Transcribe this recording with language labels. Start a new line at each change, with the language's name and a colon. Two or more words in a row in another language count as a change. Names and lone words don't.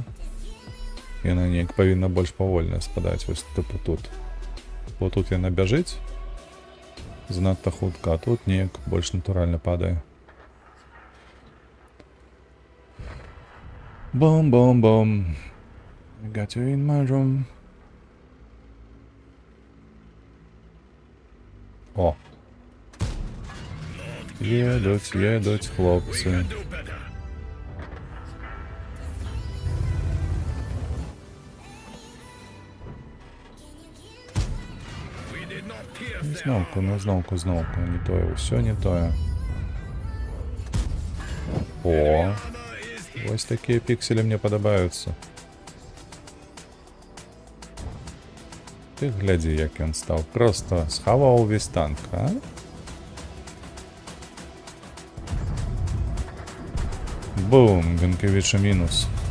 Belarusian: Яна неяк павінна больш павольна спадаць, вось тыпу тут. Вот тут яна бяжыць занадта хутка, а тут неяк больш натуральна падае. Бом-бом-бом.
English: I got you in my room. О.
Ukrainian: Едуть хлопці.
English: Do better. We did not pierce their
Belarusian: Зновку, не тое, усё не тое. О,
English: armor is hit.
Belarusian: ось такія пікселі мне падабаюцца. Ты глядзі, як ён стаў. Просто схаваў увесь танк, а? Бум, Венкевича мінус.